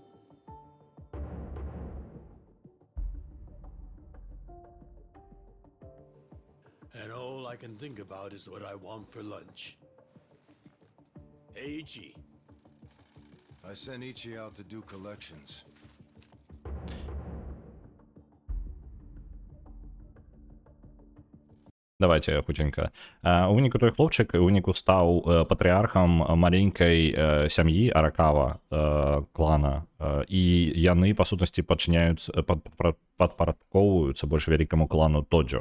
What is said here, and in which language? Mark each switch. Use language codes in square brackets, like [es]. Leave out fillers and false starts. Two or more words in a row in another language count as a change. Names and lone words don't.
[en] And all I can think about is what I want for lunch. Hey, Ichi. I sent Ichi out to do collections. [be] Давайте хутенька. У выніку той хлопчык у выніку стаў патрыархам маленькай сям'і Аракава клана, і яны па сутнасці падпарадкоўваюцца больш вялікаму клану Тоджо.